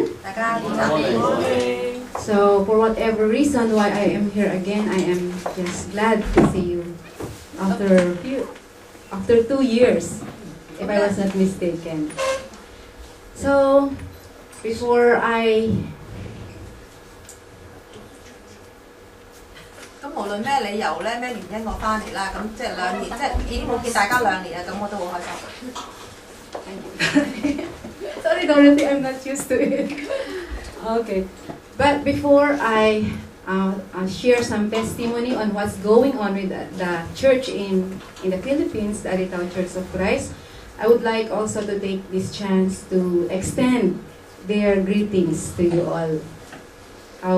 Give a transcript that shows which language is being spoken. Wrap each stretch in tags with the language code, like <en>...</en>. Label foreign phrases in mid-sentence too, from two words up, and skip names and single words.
<yue>大家早晨。</yue> <en>So, for whatever reason why I am here again, I am just glad to see you after 2 years, if I was not mistaken. So, before I</en> <yue>咁無論咩理由咧，咩原因我翻嚟啦，咁即係2年，即係已經冇見大家2年啊，咁我都好開心。</yue> <en>Sorry, Dorothy, I'm not used to it. Okay. But before I share some testimony on what's going on with the church in the Philippines, the Aritao Church of Christ, I would like also to take this chance to extend their greetings to you all.</en>